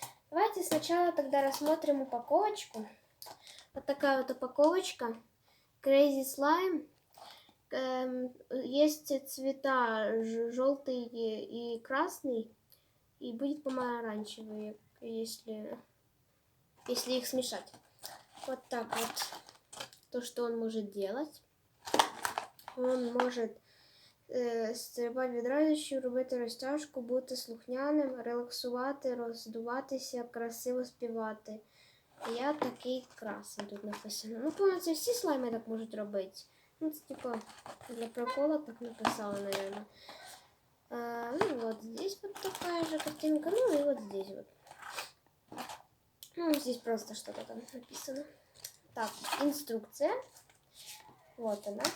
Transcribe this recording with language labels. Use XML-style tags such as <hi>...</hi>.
<ru>Давайте сначала тогда рассмотрим упаковочку. Вот такая вот упаковочка Crazy Slime. Есть цвета желтый и красный, и будет помаранчевый, если их смешать. Вот так вот то, что он может делать.</ru> <uk>Он може стрибати від радощів, робити розтяжку, бути слухняним, релаксувати, роздуватися, красиво співати. Я такий красень, тут написано. Ну, по-моєму, це всі слайми так можуть робити.</uk> <ru>Ну, це типа для прикола так написала, наверное. Ну, вот здесь вот такая же картинка. Ну, и вот здесь вот. Ну, здесь просто что-то там написано. Так, инструкция. Вот она.</ru>